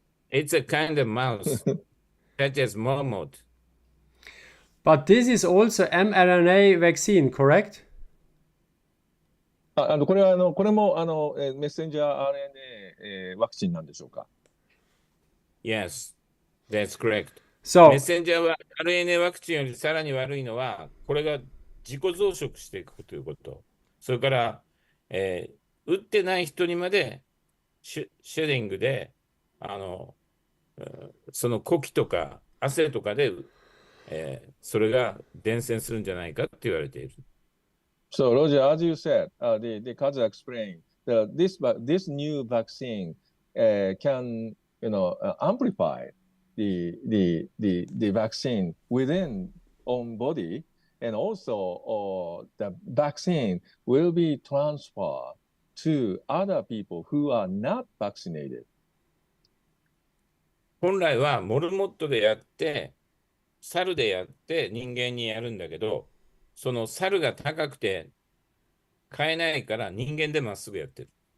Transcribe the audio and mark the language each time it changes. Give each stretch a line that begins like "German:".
English: It's a kind of mouse, such as marmot. But this is also mRNA vaccine, correct?
Japanese: これもメッセンジャー RNA ワクチンなんでしょうか?
English: Yes, that's correct.
Japanese: そう。メッセンジャー RNA ワクチンよりさらに悪いのは、これが自己増殖していくということ。それから、打ってない人にまでシェディングで、その呼気とか汗とかで、それが伝染するんじゃないかって言われている。
English: So, Roger, as you said, the Kaza explained that this new vaccine can, amplify the vaccine within own body, and also the vaccine will be transferred to other people who are not vaccinated.
Japanese: 本来はモルモットでやって、猿でやって人間にやるんだけど、その猿が高くて買えないから人間でまっすぐやってる。